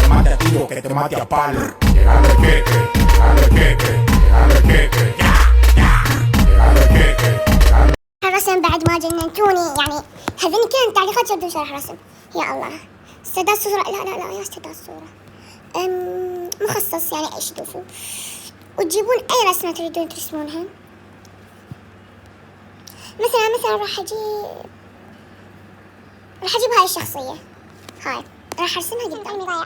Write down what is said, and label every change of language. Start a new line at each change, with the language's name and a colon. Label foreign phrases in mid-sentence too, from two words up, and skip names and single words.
Spanish: te tiro que te mate a palo. Llegando el queque, llegando el queque, llegando el queque. llegando el queque.
Arabic: الرسم بعد ما جننتوني يعني. هذني كانت تعليقات شدوا شرح رسم. يا الله استعداد صورة. لا يا استعداد صورة مخصص يعني ايش تدوسوا وتجيبون اي رسمة تريدون ترسمونها. مثلا راح اجيب هاي الشخصية هاي راح ارسمها قدام.